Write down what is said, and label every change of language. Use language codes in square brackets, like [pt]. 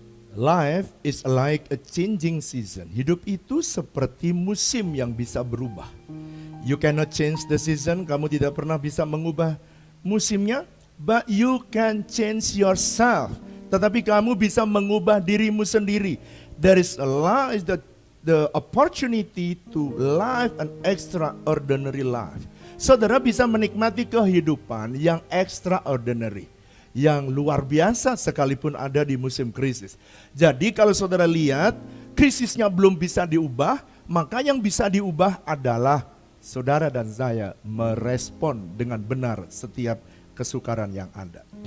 [en] Life is like a changing season. [id] Hidup itu seperti musim yang bisa berubah. [en] You cannot change the season. [id] Kamu tidak pernah bisa mengubah musimnya. [en] But you can change yourself. [id] Tetapi kamu bisa mengubah dirimu sendiri. [en] There is the opportunity to live an extraordinary life. [id] Saudara bisa menikmati kehidupan yang extraordinary, yang luar biasa sekalipun ada di musim krisis. Jadi kalau saudara lihat krisisnya belum bisa diubah, maka yang bisa diubah adalah saudara dan saya merespon dengan benar setiap kesukaran yang ada.